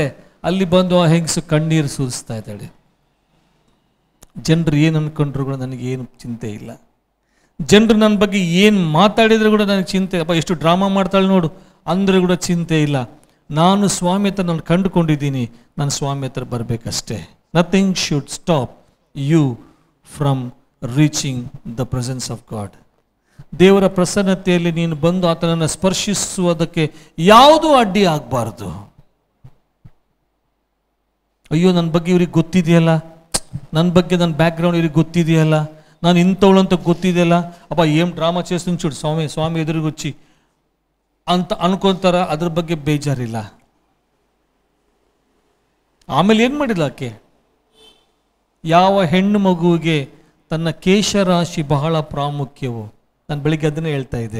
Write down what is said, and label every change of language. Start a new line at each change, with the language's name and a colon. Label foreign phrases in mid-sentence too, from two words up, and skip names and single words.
Kannada: ಅಲ್ಲಿ ಬಂದು ಆ ಹೆಂಗಸು ಕಣ್ಣೀರು ಸುರಿಸ್ತಾ ಇದ್ದಾಳೆ. ಜನರು ಏನು ಅಂದ್ಕೊಂಡ್ರು ಕೂಡ ನನಗೇನು ಚಿಂತೆ ಇಲ್ಲ. ಜನರು ನನ್ನ ಬಗ್ಗೆ ಏನು ಮಾತಾಡಿದ್ರು ಕೂಡ ನನಗೆ ಚಿಂತೆ, ಅಪ್ಪ ಎಷ್ಟು ಡ್ರಾಮಾ ಮಾಡ್ತಾಳೆ ನೋಡು ಅಂದರೆ ಕೂಡ ಚಿಂತೆ ಇಲ್ಲ. ನಾನು ಸ್ವಾಮಿ ಹತ್ರ ನಾನು ಕಂಡುಕೊಂಡಿದ್ದೀನಿ, ನಾನು ಸ್ವಾಮಿ ಹತ್ರ ಬರಬೇಕಷ್ಟೇ.
English: Nothing should stop you from reaching the presence of God.
Kannada: ದೇವರ ಪ್ರಸನ್ನತೆಯಲ್ಲಿ ನೀನು ಬಂದು ಆತನನ್ನು ಸ್ಪರ್ಶಿಸುವುದಕ್ಕೆ ಯಾವುದೂ ಅಡ್ಡಿ ಆಗಬಾರ್ದು. ಅಯ್ಯೋ, ನನ್ನ ಬಗ್ಗೆ ಇವ್ರಿಗೆ ಗೊತ್ತಿದೆಯಲ್ಲ, ನನ್ನ ಬಗ್ಗೆ ನನ್ನ ಬ್ಯಾಕ್ಗ್ರೌಂಡ್ ಇವ್ರಿಗೆ ಗೊತ್ತಿದೆಯಲ್ಲ, ನಾನು ಇಂಥವಳು ಅಂತ ಗೊತ್ತಿದೆಯಲ್ಲ, ಅಪ್ಪ ಏನು ಡ್ರಾಮಾ
Telugu: చేస్తుంది చూడు
Kannada: ಸ್ವಾಮಿ ಎದುರುಗೊಚ್ಚಿ ಅಂತ ಅನ್ಕೊಂತಾರ. ಅದ್ರ ಬಗ್ಗೆ ಬೇಜಾರಿಲ್ಲ. ಆಮೇಲೆ ಏನು ಮಾಡಿಲ್ಲ ಆಕೆ? ಯಾವ ಹೆಣ್ಣು ಮಗುವಿಗೆ ತನ್ನ ಕೇಶರಾಶಿ ಬಹಳ ಪ್ರಾಮುಖ್ಯವೋ, ನಾನು ಬೆಳಿಗ್ಗೆ ಅದನ್ನೇ ಹೇಳ್ತಾ ಇದ್ದೆ.